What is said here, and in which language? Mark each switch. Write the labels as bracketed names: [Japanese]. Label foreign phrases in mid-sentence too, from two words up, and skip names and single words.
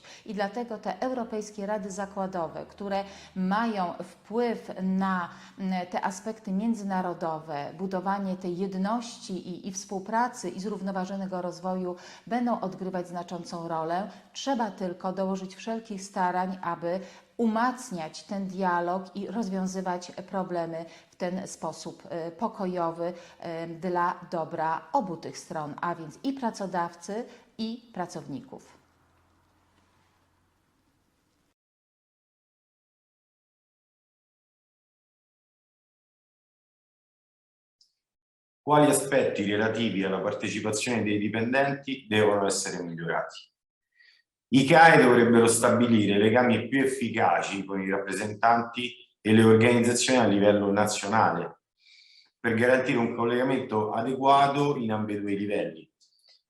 [Polish] I dlatego te Europejskie Rady Zakładowe, które mają wpływ na te aspekty międzynarodowe, budowanie tej jedności i współpracy i zrównoważonego rozwoju będą odgrywać znaczącą rolę. Trzeba tylko dołożyć wszelkich starań, aby umacniać ten dialog i rozwiązywać problemy w ten sposób pokojowy dla dobra obu tych stron, a więc i pracodawcy, i pracowników. [Italian] Quali aspetti relativi alla partecipazione dei dipendenti devono essere migliorati? I CAE dovrebbero stabilire legami più efficaci con i rappresentanti e le organizzazioni a livello nazionale per garantire un collegamento adeguato in ambedue i livelli.